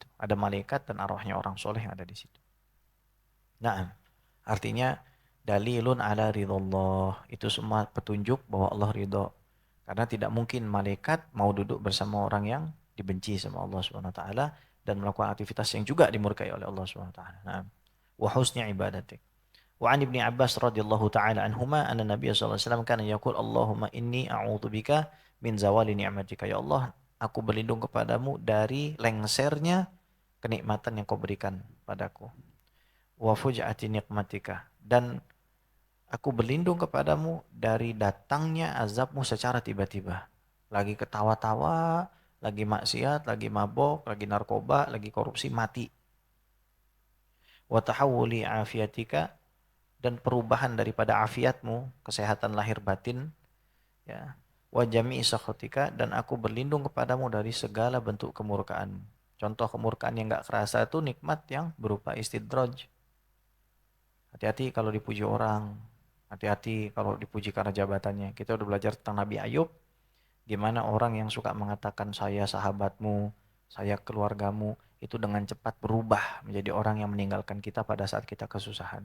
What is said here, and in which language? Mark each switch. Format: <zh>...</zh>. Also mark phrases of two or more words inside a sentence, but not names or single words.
<id>Ada malaikat dan arwahnya orang soleh yang ada di situ. Nah, artinya</id> <ar>دليل على رضا الله.</ar> <id>Itu semua petunjuk bahwa Allah ridho. Karena tidak mungkin malaikat mau duduk bersama orang yang dibenci sama Allah</id> <ar>سبحانه وتعالى</ar> <id>dan melakukan aktivitas yang juga dimurkai oleh Allah</id> <ar>سبحانه وتعالى.</ar> <id>Nah,</id> <ar>وحسن عبادتك. وعن ابن عباس رضي الله تعالى عنهما أن النبي صلى الله عليه وسلم كان يقول اللهم إني أعوذ بك من زوال نعمتك.</ar> <id>Ya Allah, aku berlindung kepadamu dari lengsernya kenikmatan yang kau berikan padaku.</id> <ar>وفجاءة نعمتك,</ar> <id>dan aku berlindung kepadamu dari datangnya azabmu secara tiba-tiba. Lagi ketawa-tawa, lagi maksiat, lagi mabok, lagi narkoba, lagi korupsi, mati.</id> <ar>وتحول عافيتك,</ar> <id>dan perubahan daripada afiatmu, kesehatan lahir batin, ya.</id> <ar>وجميع سخطك,</ar> <id>dan aku berlindung kepadamu dari segala bentuk kemurkaan. Contoh kemurkaan yang enggak kerasa itu nikmat yang berupa istidraj. Hati-hati kalau dipuji orang, hati-hati kalau dipuji karena jabatannya. Kita udah belajar tentang Nabi Ayub, gimana orang yang suka mengatakan saya sahabatmu, saya keluargamu, itu dengan cepat berubah menjadi orang yang meninggalkan kita pada saat kita kesusahan.</id>